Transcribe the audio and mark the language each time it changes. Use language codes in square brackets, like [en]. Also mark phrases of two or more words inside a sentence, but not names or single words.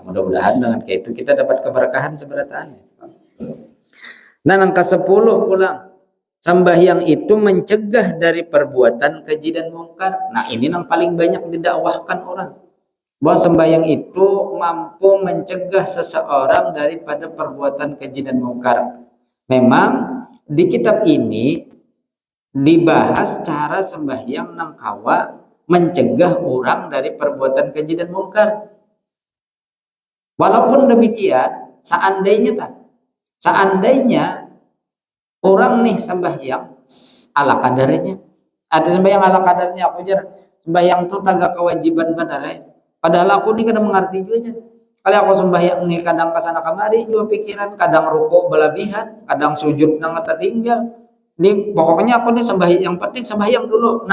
[id] Mudah-mudahan dengan kayak itu kita dapat keberkahan seberatannya. [bjn] Nah, nang ke-10 pulang, sembahyang itu mencegah dari perbuatan keji dan mungkar. [id] Nah, ini yang paling banyak didakwahkan orang, bahwa sembahyang itu mampu mencegah seseorang daripada perbuatan keji dan mungkar. [bjn] Memang di kitab ini dibahas cara sembahyang nang kawa mencegah orang dari perbuatan keji dan mungkar. Walaupun demikian, seandainya orang nih sembahyang ala kadarnya, atau sembahyang ala kadarnya, aku jar sembahyang itu tagak kewajiban benar, padahal aku nih kadang mengerti juga. Kalau aku sembahyang nih kadang kesana kemari juga pikiran, kadang rukuk berlebihan, kadang sujud nang tertinggal. Ini pokoknya aku nih sembahyang, yang penting sembahyang dulu.